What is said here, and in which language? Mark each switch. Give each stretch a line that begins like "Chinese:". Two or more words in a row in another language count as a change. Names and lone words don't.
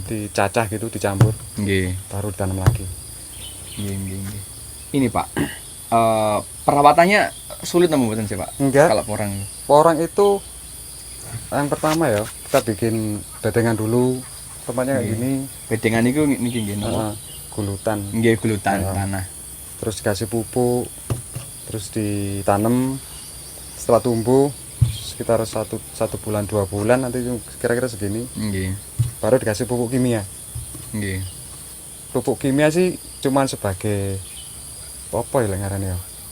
Indonesian: Dicacah gitu, dicampur. Nggih. Baru ditanam lagi. Nggih. Ini Pak, perawatannya sulit apa mboten sih Pak? Enggak. Kalau porang. Porang itu yang pertama ya, kita bikin bedengan dulu. Tempatnya kayak gini. Bedengan itu
Javanese: niki nggih napa?
Indonesian: Gulutan. Nggih, gulutan tanah. Terus dikasih pupuk, terus ditanam. Setelah tumbuh sekitar 1 bulan 2 bulan nanti kira-kira segini. Nggih. Baru dikasih pupuk kimia. Nggih. Pupuk kimia sih cuman sebagai apa ya ngarannya ya?